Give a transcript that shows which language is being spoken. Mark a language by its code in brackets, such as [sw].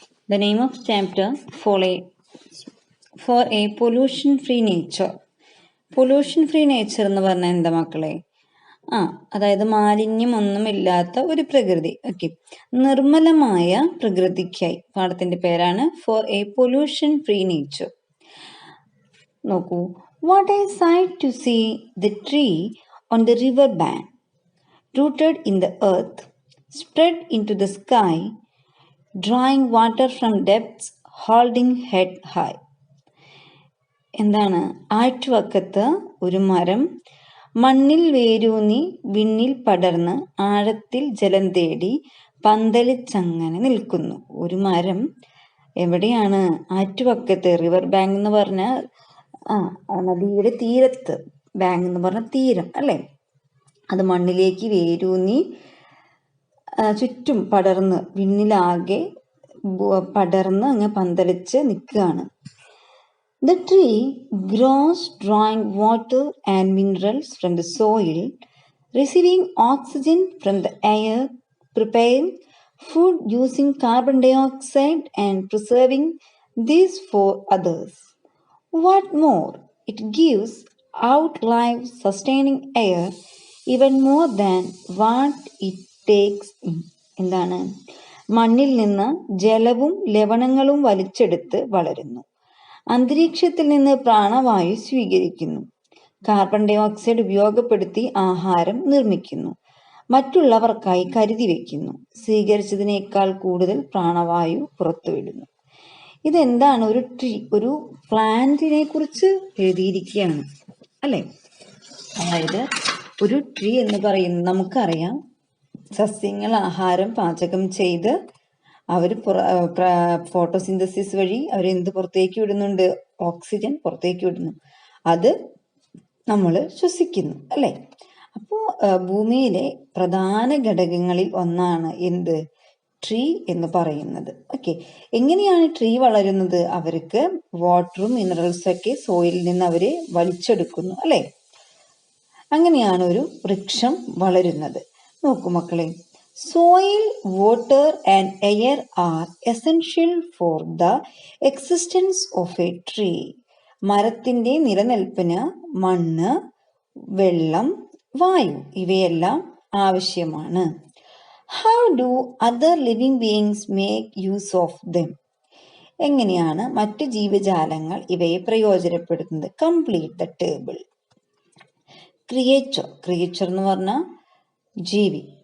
[en] The name of chapter four a pollution free nature. [ml] Pollution free nature എന്ന് പറഞ്ഞാൽ എന്താ മക്കളെ? അതായത് മാലിന്യമൊന്നുമില്ലാത്ത ഒരു പ്രകൃതി. ഓക്കെ, നിർമ്മലമായ പ്രകൃതിക്കായി. പാഠത്തിന്റെ പേരാണ് [en] Four a pollution free nature. [ml] നോക്കൂ. [en] What a sight to see the tree on the river bank, rooted in the earth, spread into the sky, drawing water from depths, holding head high. [ml] എന്താണ്? ആറ്റുവക്കത്ത് ഒരു മരം മണ്ണിൽ വേരൂന്നി വിണ്ണിൽ പടർന്ന് ആഴത്തിൽ ജലം തേടി പന്തലിച്ചങ്ങനെ നിൽക്കുന്നു. ഒരു മരം എവിടെയാണ്? ആറ്റുവക്കത്ത്. റിവർ ബാങ്ക് എന്ന് പറഞ്ഞാൽ നദിയുടെ തീരത്ത്. ബാങ്ക് എന്ന് പറഞ്ഞ തീരം അല്ലേ? അത് മണ്ണിലേക്ക് വേരൂന്നി ചുറ്റും പടർന്ന് വിണ്ണിലാകെ പടർന്ന് അങ്ങ് പന്തലിച്ച് നിൽക്കുകയാണ്. [en] The tree grows drawing water and minerals from the soil, receiving oxygen from the air, preparing food using carbon dioxide and preserving this for others. What more, it gives out life-sustaining air even more than what it takes in. [ml] എന്താണ്? മണ്ണിൽ നിന്ന് ജലവും ലവണങ്ങളും വലിച്ചെടുത്ത് വളരുന്നു. അന്തരീക്ഷത്തിൽ നിന്ന് പ്രാണവായു സ്വീകരിക്കുന്നു. Carbon dye oxide ഉപയോഗപ്പെടുത്തി ആഹാരം നിർമ്മിക്കുന്നു. മറ്റുള്ളവർക്കായി കരുതി വയ്ക്കുന്നു. സ്വീകരിച്ചതിനേക്കാൾ കൂടുതൽ പ്രാണവായു പുറത്തുവിടുന്നു. ഇതെന്താണ്? ഒരു ട്രീ, ഒരു പ്ലാന്റിനെ കുറിച്ച് എഴുതിയിരിക്കുകയാണ് അല്ലേ? അതായത് ഒരു ട്രീ എന്ന് പറയുന്നത് നമുക്കറിയാം, സസ്യങ്ങൾ ആഹാരം പാചകം ചെയ്ത് അവർ ഫോട്ടോസിന്തസിസ് വഴി അവരെന്ത് പുറത്തേക്ക് വിടുന്നുണ്ട്? ഓക്സിജൻ പുറത്തേക്ക് വിടുന്നു. അത് നമ്മൾ ശ്വസിക്കുന്നു അല്ലേ? അപ്പോൾ ഭൂമിയിലെ പ്രധാന ഘടകങ്ങളിൽ ഒന്നാണ് എന്ത്? ട്രീ എന്ന് പറയുന്നത്. ഓക്കെ, എങ്ങനെയാണ് ട്രീ വളരുന്നത്? അവർക്ക് വാട്ടറും മിനറൽസും ഒക്കെ സോയിലിൽ നിന്ന് അവര് വലിച്ചെടുക്കുന്നു അല്ലേ? അങ്ങനെയാണ് ഒരു വൃക്ഷം വളരുന്നത്. നോക്കൂ മക്കളെ, [en] soil, water and air are essential for the existence of a tree. [ml] മരത്തിന്റെ നിലനിൽപ്പിന് മണ്ണ്, വെള്ളം, വായു ഇവയെല്ലാം ആവശ്യമാണ്. [en] How do other living beings make use of them? [ml] എങ്ങനെയാണ് മറ്റു ജീവജാലങ്ങൾ ഇവയെ പ്രയോജനപ്പെടുത്തുന്നത്? [en] Complete the table. [ml] ക്രിയേച്ചർ എന്ന് പറഞ്ഞാൽ ജീവി.